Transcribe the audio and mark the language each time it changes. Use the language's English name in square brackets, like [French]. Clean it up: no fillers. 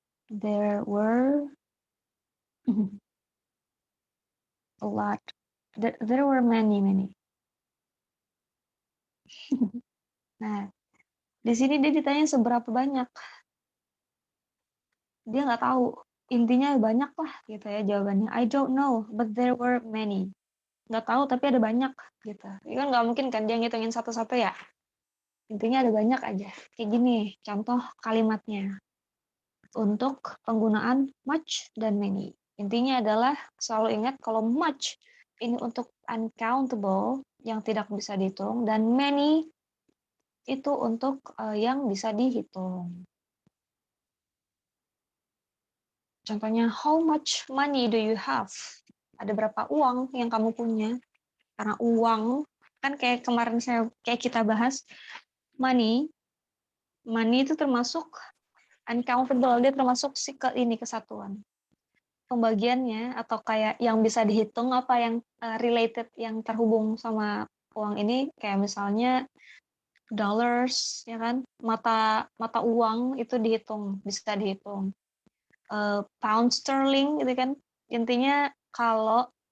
[English] There were a lot. There were many. [Indonesian] Nah, di sini dia ditanya seberapa banyak. Dia nggak tahu. Intinya banyak lah gitu ya jawabannya. [English] I don't know, but there were many. [Indonesian] Nggak tahu tapi ada banyak gitu. Ini kan nggak mungkin kan dia ngitungin satu-satu ya. Intinya ada banyak aja. Kayak gini contoh kalimatnya. Untuk penggunaan much dan many. Intinya adalah selalu ingat kalau much ini untuk uncountable yang tidak bisa dihitung dan many itu untuk yang bisa dihitung. [English] Contohnya, how much money do you have? [Indonesian] Ada berapa uang yang kamu punya? Karena uang kan kayak kemarin kayak kita bahas money itu termasuk uncountable, dia termasuk kesatuan. Pembagiannya atau kayak yang bisa dihitung apa yang related yang terhubung sama uang ini kayak misalnya dollars ya kan mata uang itu bisa dihitung pound sterling gitu kan intinya kalau